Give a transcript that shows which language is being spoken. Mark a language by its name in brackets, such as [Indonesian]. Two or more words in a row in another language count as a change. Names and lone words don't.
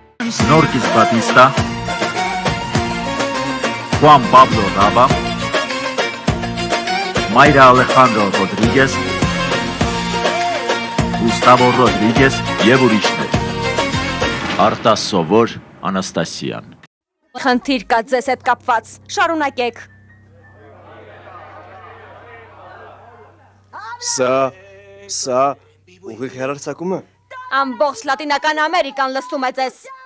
[Armenian] Snorkis Batista, Juan Pablo Raba, Mayra Alejandro Rodriguez, Gustavo Rodriguez եւ ուրիշներ։ Արտաս Սովոր, Անաստասիան։ Խնդիր կա ձեզ հետ կապված, շարունակեք։ Սա ուղիղ հեռարձակումը։ Ամբողջ Լատինական Ամերիկան լսում է ձեզ։